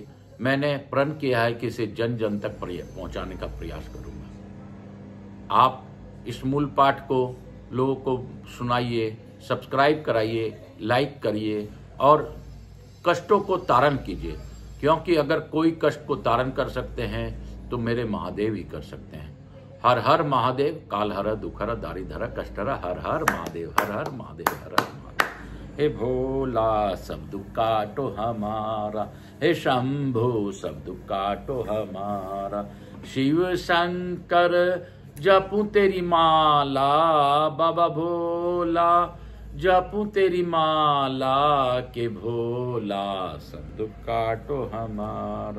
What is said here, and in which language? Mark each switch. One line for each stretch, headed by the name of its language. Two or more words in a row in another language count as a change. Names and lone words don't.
Hindi: मैंने प्रण किया है कि इसे जन जन तक पहुँचाने का प्रयास करूँगा। आप इस मूल पाठ को लोगों को सुनाइए, सब्सक्राइब कराइए, लाइक करिए और कष्टों को तारण कीजिए, क्योंकि अगर कोई कष्ट को तारण कर सकते हैं तो मेरे महादेव ही कर सकते हैं। हर हर महादेव, काल हर दुखर दारिधर कष्टहर, हर हर महादेव, हर हर महादेव, हर हर महादेव। हे भोला सब दुख काटो हमारा, हे शंभु सब दुख काटो हमारा। शिव शंकर जपूं तेरी माला, बाबा भोला जपूं तेरी माला, के भोला सब दुख काटो हमारा।